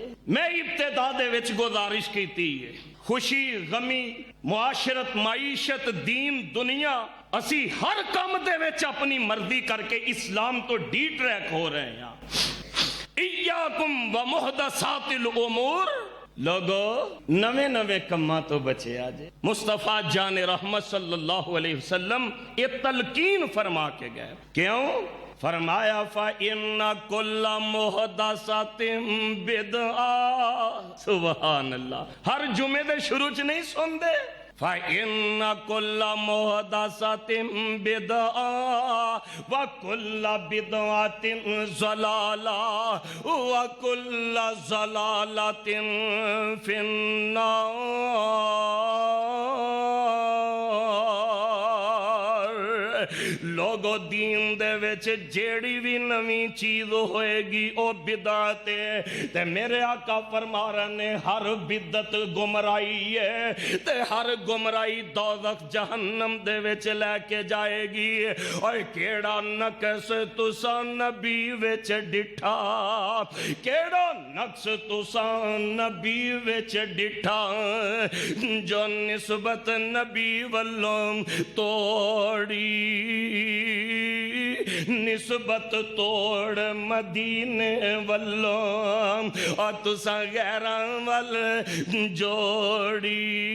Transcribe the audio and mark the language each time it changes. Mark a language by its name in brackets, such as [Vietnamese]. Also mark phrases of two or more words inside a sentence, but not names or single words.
[Punjabi] میں ابتدا دے وچ گزارش کیتی ہے خوشی غمی معاشرت معیشت دین دنیا اسی ہر کم دے وچ اپنی مرضی کر کے اسلام توں ڈی ٹریک ہو رہے ہیں. [Arabic] إياكم و محدثات الأمور [Punjabi] لوگو نویں نویں کماں توں بچے آجے. مصطفیٰ جان رحمت [Arabic] صلی‌اللہ علیہ وسلم [Punjabi] یہ تلقین فرما کے گئے کیوں فرمایا [Arabic] فَإِنَّ كُلَّ مُحْدَثَةٍ بِدْعَةٌ، سبحان اللہ، [Punjabi] ہر جمعے دے شروع چ نہیں سن دے [Arabic] فَإِنَّ كُلَّ مُحْدَثَةٍ بِدْعَةٌ وَكُلَّ بِدْعَةٍ ضَلَالَةٌ وَكُلَّ ضَلَالَةٍ فِي النَّارِ۔ [Punjabi] لوگو دین دے وچ جیڑی بھی نویں چیز ہوئے گی او بدعت ہے، تے میرے آقا فرما رہے نے ہر بدعت گمراہی ہے، تے ہر گمراہی دوزخ جہنم دے وچ لے کے جائے گی۔ اور کیڑا نقص تساں نبی وچ ڈٹھا، کیڑا نقص تساں نبی وچ ڈٹھا، جو نسبت نبی والوں توڑی، نسبت توڑ مدینے والوں، اور تساں غیراں ول جوڑی۔